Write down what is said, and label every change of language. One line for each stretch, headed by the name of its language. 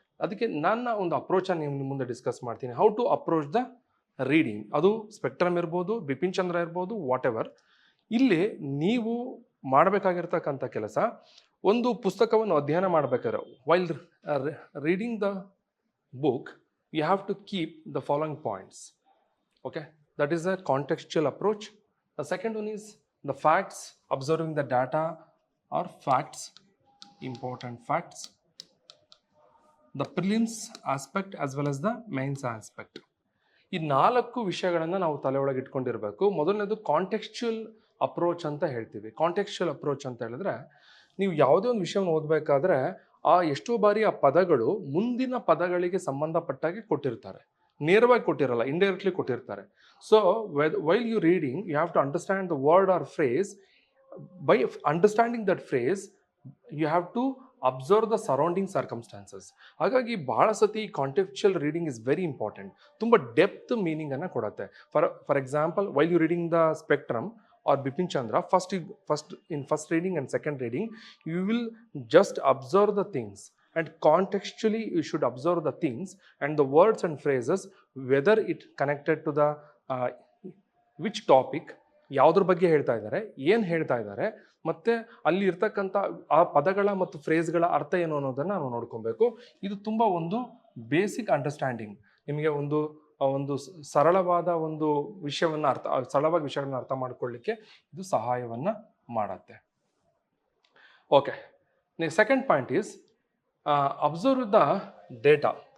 Kannada: ಅದಕ್ಕೆ ನನ್ನ ಒಂದು ಅಪ್ರೋಚನ್ನು ನಿಮ್ಮ ಮುಂದೆ ಡಿಸ್ಕಸ್ ಮಾಡ್ತೀನಿ.
English: How to approach the reading.
Kannada: ಅದು ಸ್ಪೆಕ್ಟ್ರಮ್ ಇರ್ಬೋದು, ಬಿಪಿನ್ ಚಂದ್ರ ಇರ್ಬೋದು, ವಾಟ್ ಎವರ್. ಇಲ್ಲಿ ನೀವು ಮಾಡಬೇಕಾಗಿರ್ತಕ್ಕಂಥ ಕೆಲಸ, ಒಂದು ಪುಸ್ತಕವನ್ನು ಅಧ್ಯಯನ ಮಾಡಬೇಕಾದ್ರೆ
English: While reading the book, you have to keep the following points. Okay, that is a contextual approach. The second one is the facts, observing the data or facts, important facts. The prelims aspect as well as the mains aspect.
Kannada: ಈ 4 ವಿಷಯಗಳನ್ನು ನಾವು ತಲೆ ಒಳಗೆ ಇಟ್ಕೊಂಡಿರಬೇಕು. ಮೊದಲನೇದು contextual approach ಅಂತ ಹೇಳ್ತೀವಿ. Contextual approach ಅಂತ ಹೇಳಿದ್ರೆ, ನೀವು ಯಾವುದೇ ಒಂದು ವಿಷಯವನ್ನು ಓದಬೇಕಾದ್ರೆ ಎಷ್ಟೋ ಬಾರಿ ಆ ಪದಗಳು ಮುಂದಿನ ಪದಗಳಿಗೆ ಸಂಬಂಧಪಟ್ಟಾಗೆ ಕೊಟ್ಟಿರ್ತಾರೆ, ನೇರವಾಗಿ ಕೊಟ್ಟಿರಲ್ಲ, ಇಂಡೈರೆಕ್ಟ್ಲಿ ಕೊಟ್ಟಿರ್ತಾರೆ.
English: So while you reading you have to understand the word or phrase. By understanding that phrase you have to observe the surrounding circumstances.
Kannada: ಹಾಗಾಗಿ ಬಹಳ ಸತಿ
English: Contextual reading is very important.
Kannada: ತುಂಬ ಡೆಪ್ತ್ ಮೀನಿಂಗನ್ನು ಕೊಡುತ್ತೆ.
English: for example, while you reading the spectrum or Bipin Chandra, first reading and second reading, you will just observe the things, and contextually you should observe the things and the words and phrases, whether it connected to the which topic,
Kannada: ಯಾವುದ್ರ ಬಗ್ಗೆ ಹೇಳ್ತಾ ಇದ್ದಾರೆ, ಏನು ಹೇಳ್ತಾ ಇದ್ದಾರೆ, ಮತ್ತು ಅಲ್ಲಿ ಇರ್ತಕ್ಕಂಥ ಆ ಪದಗಳ ಮತ್ತು ಫ್ರೇಸ್ಗಳ ಅರ್ಥ ಏನು ಅನ್ನೋದನ್ನು ನಾವು ನೋಡ್ಕೊಬೇಕು. ಇದು ತುಂಬ ಒಂದು ಬೇಸಿಕ್ ಅಂಡರ್ಸ್ಟ್ಯಾಂಡಿಂಗ್, ನಿಮಗೆ ಒಂದು ಸರಳವಾದ ಒಂದು ವಿಷಯವನ್ನು ಸರಳವಾಗಿ ವಿಷಯಗಳನ್ನ ಅರ್ಥ ಮಾಡ್ಕೊಳ್ಳಿಕ್ಕೆ ಇದು ಸಹಾಯವನ್ನು ಮಾಡುತ್ತೆ.
English: Okay, second point is observe the data.